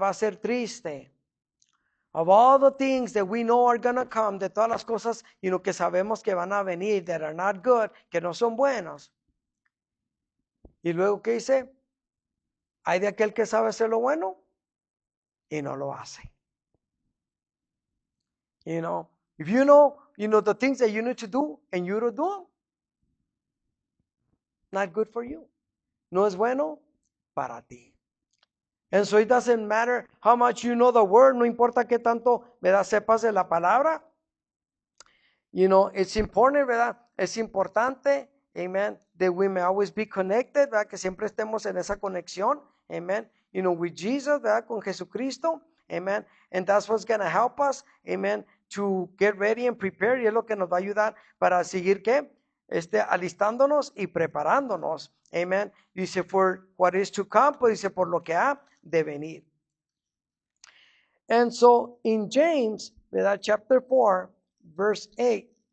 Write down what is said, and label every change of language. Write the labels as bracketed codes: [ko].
[es] Va a ser triste. [en] Of all the things that we know are going to come, [es] de todas las cosas, que sabemos que van a venir, [en] that are not good, [es] que no son buenos. Y luego, ¿qué dice? Hay de aquel que sabe hacer lo bueno y no lo hace. [en] If you know, the things that you need to do and you don't do them, not good for you. [es] No es bueno para ti. [en] And so it doesn't matter how much you know the word, [es] no importa qué tanto, [en] ¿verdad? [es] Sepas de la palabra. [en] It's important, [es] ¿verdad? Es importante, [en] amen, that we may always be connected, ¿verdad? [es] Que siempre estemos en esa conexión, amen, [en] with Jesus, [es] ¿verdad? Con Jesucristo, amen. [en] And that's what's going to help us, amen, to get ready and prepare. [es] Y es lo que nos va a ayudar para seguir, ¿qué? Alistándonos y preparándonos, amen. Dice, [en] for what is to come, [es] pues dice, por lo que ha de venir. [en] And so in James, ¿verdad? Chapter 4, verse 8.